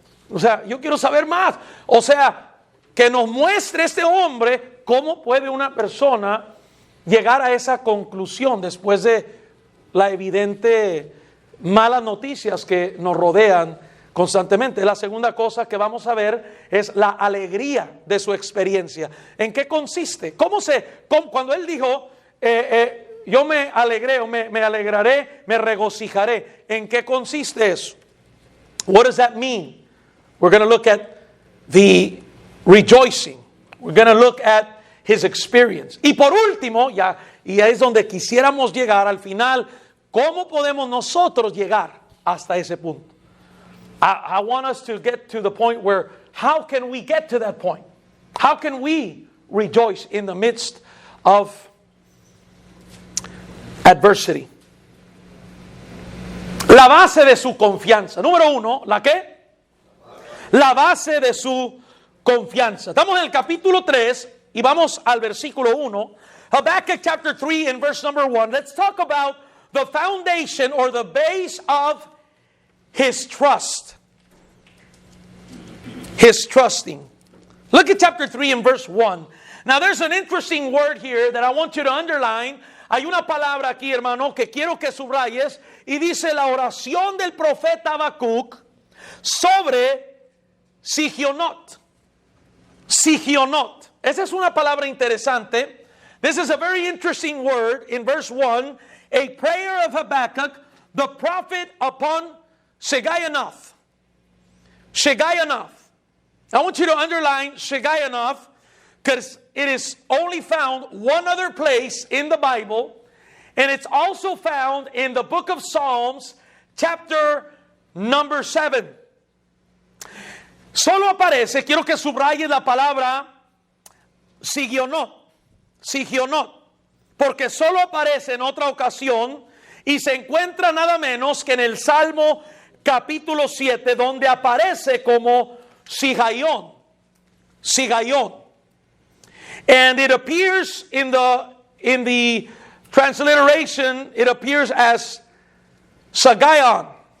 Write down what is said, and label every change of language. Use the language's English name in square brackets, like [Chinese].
[Spanish] O sea, yo quiero saber más. O sea, que nos muestre este hombre cómo puede una persona llegar a esa conclusión después de la evidente malas noticias que nos rodean constantemente. La segunda cosa que vamos a ver es la alegría de su experiencia. ¿En qué consiste? Cuando él dijo, yo me alegré o me alegraré, me regocijaré, ¿en qué consiste eso? [English] What does that mean? We're going to look at the rejoicing. We're going to look at his experience. [Spanish] Y por último, y es donde quisiéramos llegar al final, ¿cómo podemos nosotros llegar hasta ese punto? [English] I want us to get to the point where, how can we get to that point? How can we rejoice in the midst of adversity? [Spanish] La base de su confianza. Número 1, ¿la qué? La base de su confianza. Estamos en el capítulo 3 y vamos al versículo 1. [English] Habakkuk chapter 3 and verse number 1. Let's talk about the foundation or the base of his trust. His trusting. Look at chapter 3 and verse 1. Now there's an interesting word here that I want you to underline. [Spanish] Hay una palabra aquí, hermano, que quiero que subrayes. Y dice la oración del profeta Habacuc sobre Sigionot. Sigionot. Esa es una palabra interesante. [English] This is a very interesting word in verse 1. A prayer of Habakkuk, the prophet upon Shigionoth. Shigionoth. I want you to underline Shigionoth because it is only found one other place in the Bible, and it's also found in the book of Psalms, chapter number 7. [Spanish] Solo aparece, quiero que subraye la palabra Sigionot, Sigionot, porque solo aparece en otra ocasión y se encuentra nada menos que en el Salmo capítulo 7, donde aparece como Sigaión, Sigaión. [English] And it appears in the transliteration, it appears as Sagayon.